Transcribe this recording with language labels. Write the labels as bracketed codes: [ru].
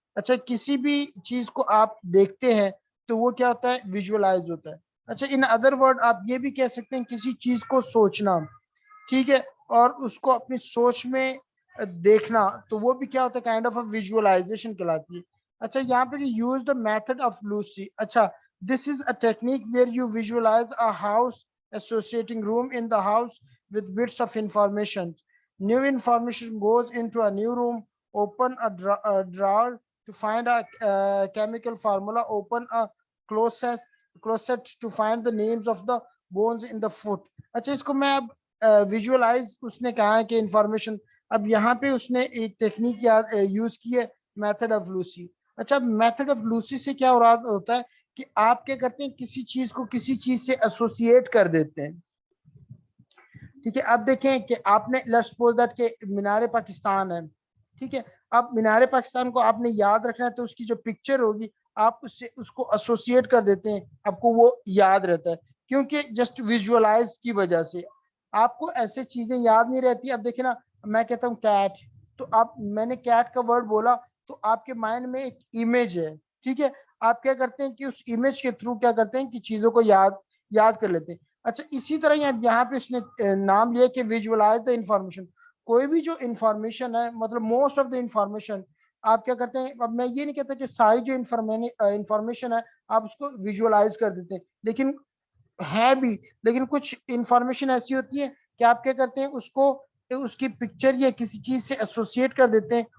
[ur] اچھا کسی بھی چیز کو آپ دیکھتے ہیں تو وہ کیا ہوتا ہے؟ ویژولائز ہوتا ہے. اچھا [en] in other word [ur] آپ یہ بھی کہہ سکتے ہیں کسی چیز کو سوچنا, ٹھیک ہے, اور اس کو اپنی سوچ میں دیکھنا, تو وہ بھی کیا ہوتا ہے؟ [en] kind of a visualization [ur] کہلاتی ہے. [en] اچھا یہاں پہ use the method of loci. اچھا this is a technique where you visualize a house associating room in the house with bits of information. New information goes into a new room. Open a drawer to find a chemical formula. Open a closet to find the names of the bones in the foot. [ur] اچھا اس کو میں اب visualise اس نے کہا ہے کہ information, اب یہاں پہ اس نے ایک ٹیکنیک یوز کی ہے میتھڈ آف لوسی. اچھا میتھڈ آف لوسی سے کیا مراد ہوتا ہے کہ آپ کیا کرتے ہیں کسی چیز کو کسی چیز سے ایسوسیٹ کر دیتے ہیں, ٹھیک ہے. اب دیکھیں کہ آپ نے [en] let's suppose that [ur] کہ مینار پاکستان ہے, ٹھیک ہے. اب مینار پاکستان کو آپ نے یاد رکھنا ہے تو اس کی جو پکچر ہوگی آپ اس سے اس کو ایسوسیٹ کر دیتے ہیں, آپ کو وہ یاد رہتا ہے کیونکہ جسٹ ویژولائز کی وجہ سے آپ کو ایسے چیزیں یاد نہیں رہتی. اب دیکھیں نا, میں کہتا ہوں کیٹ, تو آپ میں نے کیٹ کا ورڈ بولا تو آپ کے مائنڈ میں ایک امیج ہے, ٹھیک ہے. آپ کیا کرتے ہیں کہ اس امیج کے تھرو کیا کرتے ہیں کہ چیزوں کو یاد کر لیتے ہیں. اچھا اسی طرح یہاں پہ اس نے نام لیا کہ [en] Visualize the information. [ur] کوئی بھی جو انفارمیشن ہے, مطلب [en] most of the information [ur] آپ کیا کرتے ہیں, اب میں یہ نہیں کہتا کہ ساری جو انفارمیشن ہے آپ اس کو ویژولائز کر دیتے ہیں, لیکن ہے بھی, لیکن کچھ انفارمیشن ایسی ہوتی ہے کہ آپ کیا کرتے ہیں اس کو اس کی پکچر یا کسی چیز سے ایسوسیٹ کر دیتے ہیں.